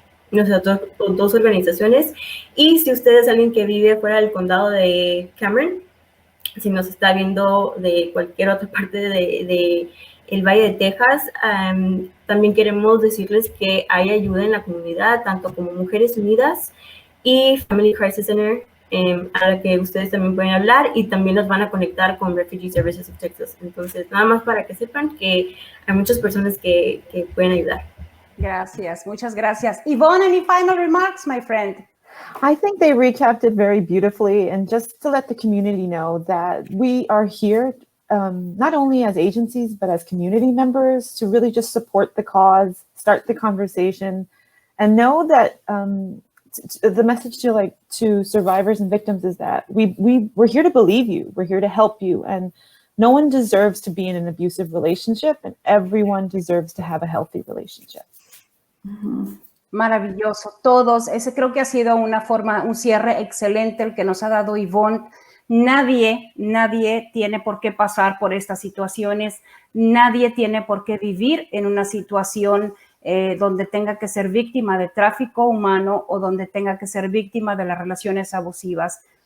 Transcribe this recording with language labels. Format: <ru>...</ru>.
<es>nuestras dos organizaciones. Y si usted es alguien que vive fuera del condado de Cameron, si nos está viendo de cualquier otra parte de el Valle de Texas, también queremos decirles que hay ayuda en la comunidad, tanto como Mujeres Unidas y Family Crisis Center, a la que ustedes también pueden hablar, y también los van a conectar con Refugee Services of Texas. Entonces, nada más para que sepan que hay muchas personas que pueden ayudar. Gracias, muchas gracias.</es> <en>Evonne, any final remarks, my friend? I think they recapped it very beautifully, and just to let the community know that we are here not only as agencies, but as community members to really just support the cause, start the conversation, and know that the message to survivors and victims is that we're here to believe you, we're here to help you, and no one deserves to be in an abusive relationship, and everyone deserves to have a healthy relationship.</en> <es>Maravilloso, todos. Ese creo que ha sido un cierre excelente el que nos ha dado Evonne. Nadie tiene por qué pasar por estas situaciones. Nadie tiene por qué vivir en una situación donde tenga que ser víctima de tráfico humano o donde tenga que ser víctima de las relaciones abusivas.</es>